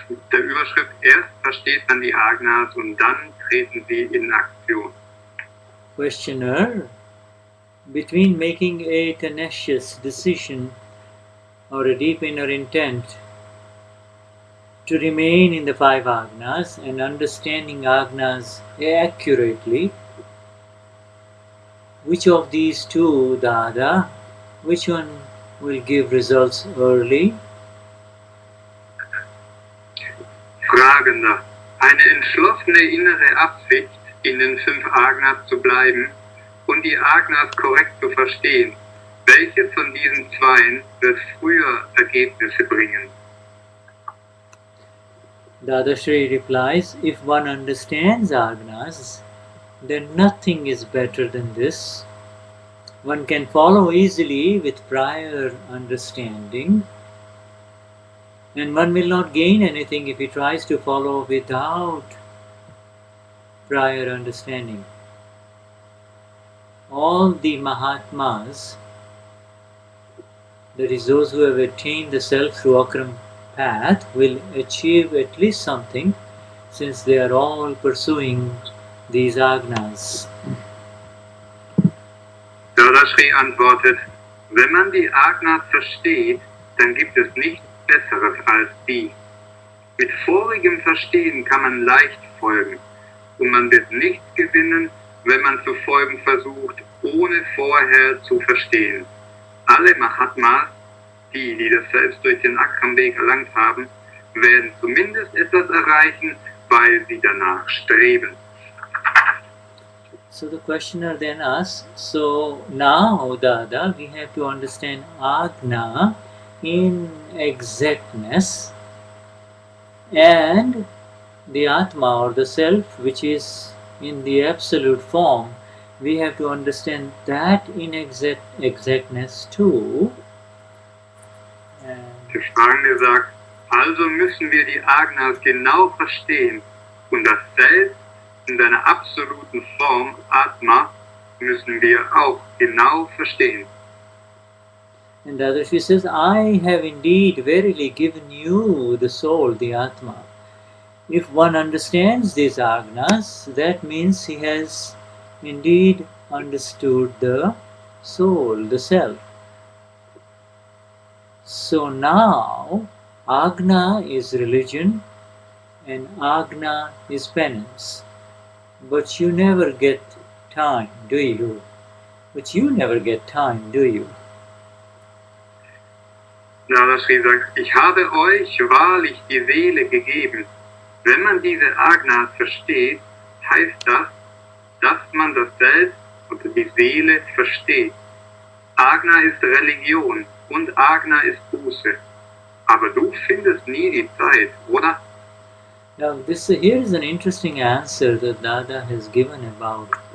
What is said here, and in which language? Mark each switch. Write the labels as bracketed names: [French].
[German] Der Überschrift, erst versteht man die Agnas und dann treten sie in Aktion. [English] Questioner, between making a tenacious decision or a deep inner intent to remain in the 5 Agnas and understanding Agnas accurately, which of these two, Dada, which one will give results early? [German] Fragender, eine entschlossene innere Absicht, in den 5 Agnas zu bleiben und die Agnas korrekt zu verstehen. Welches von diesen zweien wird früher Ergebnisse bringen? [English] Dadashri replies, if one understands Agnas, then nothing is better than this. One can follow easily with prior understanding, and one will not gain anything if he tries to follow without prior understanding. All the Mahatmas, that is those who have attained the self through Akram path, will achieve at least something, since they are all pursuing these Agnas. [German] Dadashri antwortet, wenn man die Agnas versteht, dann gibt es nichts Besseres als die. Mit vorigem Verstehen kann man leicht folgen, und man wird nichts gewinnen, wenn man zu folgen versucht, ohne vorher zu verstehen. Alle Mahatmas, die das Selbst durch den Akram-Weg erlangt haben, werden zumindest etwas erreichen, weil sie danach streben. [English] So the questioner then asks, so now, Dada, we have to understand Agna in exactness, and the Atma or the Self, which is in the absolute form, we have to understand that in exactness too. [German] Der Fragende sagt, also müssen wir die Agnas genau verstehen und das Selbst in seiner absoluten Form, Atma, müssen wir auch genau verstehen. [English] And the other, she says, I have indeed verily given you the soul, the Atma. If one understands these Agnas, that means he has indeed understood the soul, the self. So now, Agna is religion and Agna is penance. But you never get time, do you? But you never get time, do you? [German] Dadashri sagt, ich habe euch wahrlich die Seele gegeben. Wenn man diese Agnas versteht, heißt das, dass man das Selbst oder die Seele versteht. Agna ist Religion und Agna ist Buße. Aber du findest nie die Zeit, oder? [English] Now here is an interesting answer that Dada has given about